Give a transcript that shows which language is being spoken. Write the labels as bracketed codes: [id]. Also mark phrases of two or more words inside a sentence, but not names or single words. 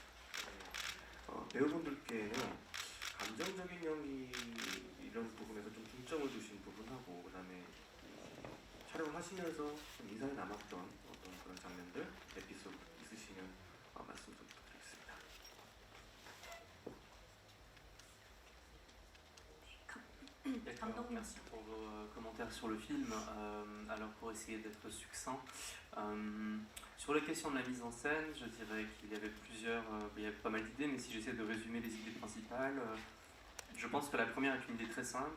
[ko] 배우분들께는 감정적인 연기 이런 부분에서 좀 중점을 두신 부분하고, 그다음에 촬영을 하시면서 좀 인상에 남았던 어떤 그런 장면들, 에피소드 있으시면 말씀 좀 부탁드리겠습니다. [fr] D'accord, merci pour vos commentaires sur le film. Alors pour essayer d'être succinct, sur la question de la mise en scène, je dirais qu'il y avait il y avait pas mal d'idées, mais si j'essaie de résumer les idées principales, je pense que la première est une idée très simple.